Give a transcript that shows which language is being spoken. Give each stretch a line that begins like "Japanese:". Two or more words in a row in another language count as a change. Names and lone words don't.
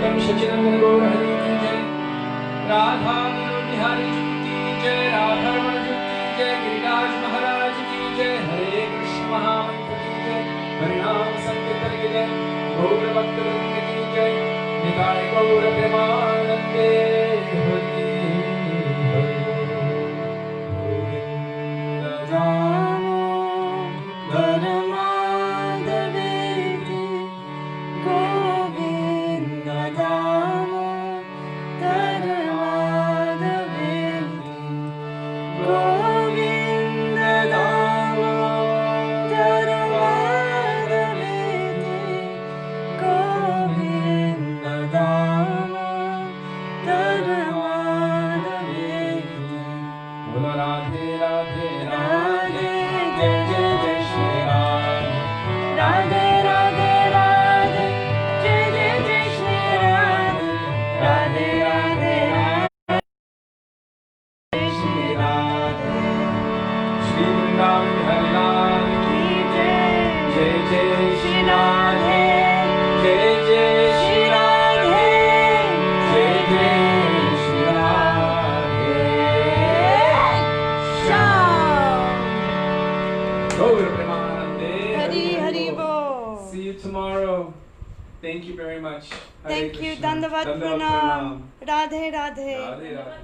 Hindi: सचिनंदन गौर हरि की जय राधा बिहारी जी की जय राधा रमण जी की जय गिरिराज महाराज की जय हरे कृष्ण महामंत्र की जय हरिनाम संकीर्तन की जय गौर भक्तवृंद की जय
Bangla: নিতাই গৌর প্রেমানন্দে হরি হরি
Sanskrit: गोविंद दामोदर माधवेति गोविंद दामोदर माधवेति गोविंद दामोदर माधवेति गोविंद दामोदर माधवेति
Hindi: बोलो राधे राधे राधे जय जय जय श्री राम राधे राधे राधे जय जय जय श्री राम राधे राधे राधे श्री राधे श्री वृंदावन बिहारी लाल की जय जय जय श्री राधे जय जय श्री राधे जय जय श्री राधे श्याम
Bangla: গৌর প্রেমানন্দে হরি হরি বোল.
English: See you tomorrow. Thank you very much. Hare Thank you. Krishna.
Hindi: Dandavat Dandavat प्रणाम। राधे राधे. राधे राधे.